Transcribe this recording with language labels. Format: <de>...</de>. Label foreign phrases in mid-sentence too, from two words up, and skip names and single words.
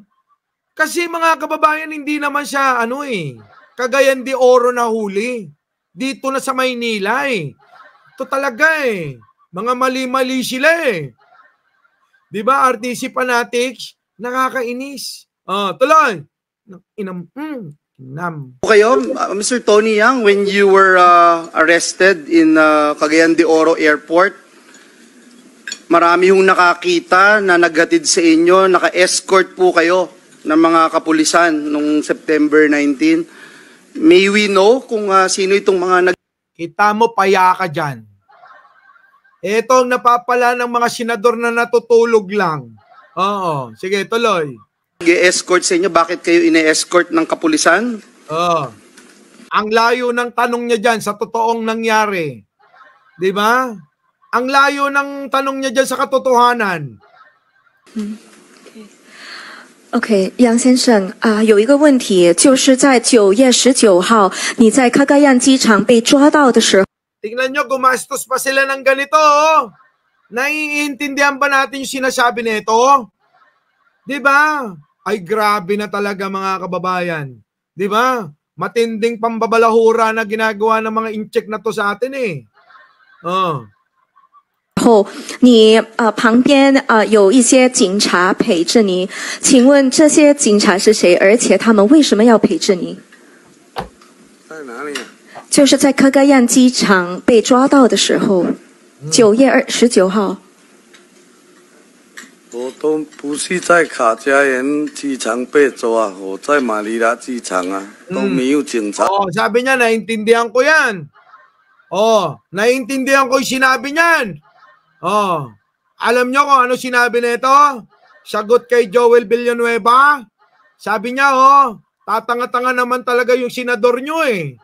<tl>Kasi mga kababayan, hindi naman siya Cagayan de Oro na huli. Dito na sa Maynila eh. Ito talaga eh. Mga mali-mali sila eh. Di ba? RTC fanatics, nakakainis. Tuloy. Kayo, Mr. Tony Yang,</tl> <en>when you were arrested in Cagayan de Oro Airport,</en> <tl>marami hong nakakita na naghatid sa inyo, naka-escort po kayo ng mga kapulisan noong September 19.</tl> <en>May we know</en> <tl>kung sino itong mga Kita mo, paya ka dyan. Ito ang napapala ng mga senador na natutulog lang. Oo. Sige, tuloy. nag-escort sa inyo? Bakit kayo ine-escort ng kapulisan? Oo. Ang layo ng tanong niya dyan sa totoong nangyari. Di ba? Ang layo ng tanong niya dyan sa katotohanan.</tl> <zh>OK， 杨先生有一个问题，就是在9月19号，你在卡嘎yan机场被抓到的时候，</zh> <tl>Tingnan nyo, gumastos pa sila ng ganito. Oh. Naiintindihan ba natin yung sinasabi nito? Di ba? Ay, grabe na talaga mga kababayan. Di ba? Matinding pambabalahura na ginagawa ng mga incheck na to sa atin eh. Oh.</tl> <zh>后你旁边有一些警察陪着你，请问这些警察是谁？而且他们为什么要陪着你？在哪里？就是在卡嘎yan机场被抓到的时候，9月19号。我都不是在卡加延机场被抓，我在马尼拉机场啊，都没有警察。</zh> <tl>Oh, sabi niya, naiintindihan ko yan. Oh, naiintindihan ko yung sinabi niyan. Oh, alam niyo kung ano sinabi nito? Sagot kay Joel Villanueva. Sabi niya, oh, tatanga-tanga naman talaga yung senador niyo eh.</tl>